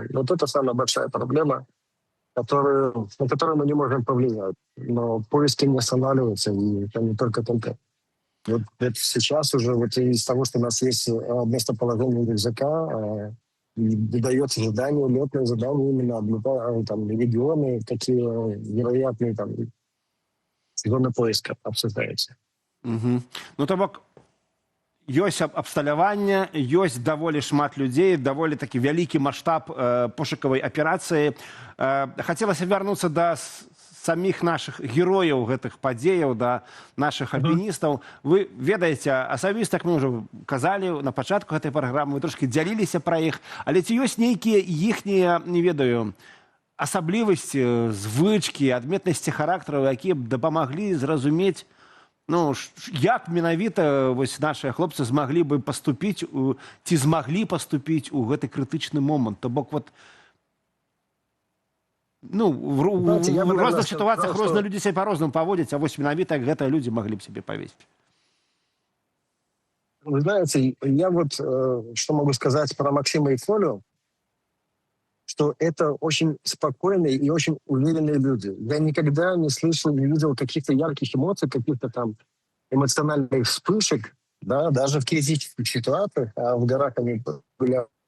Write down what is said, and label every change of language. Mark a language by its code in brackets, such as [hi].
[ru] Это самая большая проблема, на которую мы не можем повлиять. Но поиски не останавливаются, и это не только контент. Вот это сейчас уже вот из того, что у нас есть местоположение рюкзака, дается задание, летное задание именно там регионы, такие вероятные там зоны поиска обсуждаются. Угу. [be] Ну, то бок, ёсць абсталяванне, ёсць даволі шмат людзей, даволі такі вялікі маштаб пошукавай аперацыі. Хацелася вярнуцца да самих наших герояў гэтых падзеяў, да наших альпіністаў. Вы ведаеце, асабіста, як мы ўжо казалі на пачатку гэтай праграмы, вы трошкі дзяліліся пра іх, але ці ёсць нейкія іхнія, не ведаю, асаблівасці, звычкі, адметнасці характараў, якія б дапамаглі зразумець, ну, як менавіта вось нашыя хлопцы змаглі бы паступіць, ці змаглі паступіць у гэты крытычны момант. То бок, вот, ну, в розных ситуациях розныя людзі сябе па-рознаму паводзяць, а вось менавіта гэтыя людзі маглі б [ru] себе повесить. Вы знаете, я вот что могу сказать про Максима и Колю, что это очень спокойные и очень уверенные люди. Я никогда не слышал, не видел каких-то ярких эмоций, каких-то там эмоциональных вспышек, да, даже в критических ситуациях, а в горах они были...